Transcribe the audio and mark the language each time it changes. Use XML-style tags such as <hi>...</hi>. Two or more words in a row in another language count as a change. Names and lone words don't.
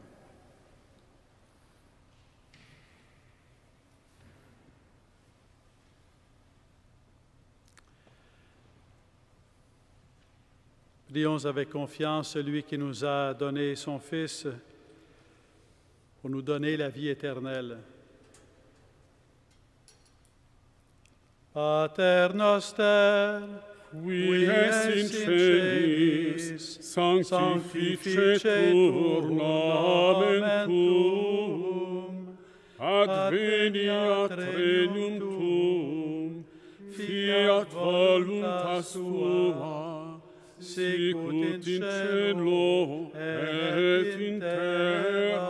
<fr>Prions avec confiance celui qui nous a donné son Fils pour nous donner la vie éternelle.</fr> <la>Pater noster, qui es in celis, sanctificetur nomen tuum, adveniat regnum tuum, fiat voluntas tua, sicut in cielo et in terra.</la>